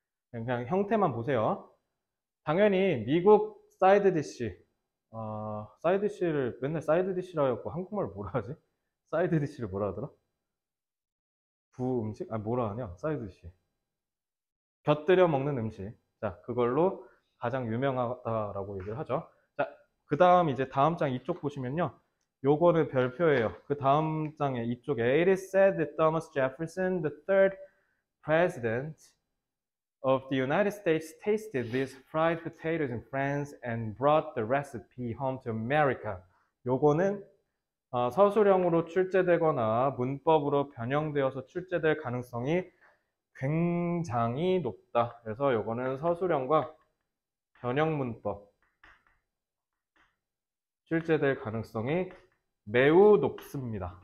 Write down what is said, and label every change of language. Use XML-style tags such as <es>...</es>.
<ko>그냥 형태만 보세요. 당연히 미국 사이드 디시 사이드 디시를 맨날 사이드 디시라고 했고 한국말 뭐라 하지? 사이드 디시를 뭐라 하더라? 부 음식? 뭐라 하냐? 사이드 디시. 곁들여 먹는 음식. 자, 그걸로 가장 유명하다라고 얘기를 하죠. 자, 그 다음 이제 다음 장 이쪽 보시면요. 요거는 별표예요. 그 다음 장에 이쪽에</ko> <en>It is said that Thomas Jefferson, the third president of the United States, tasted these fried potatoes in France and brought the recipe home to America.</en> <ko>요거는 서술형으로 출제되거나 문법으로 변형되어서 출제될 가능성이 굉장히 높다. 그래서 요거는 서술형과 변형 문법 출제될 가능성이 매우 높습니다.</ko>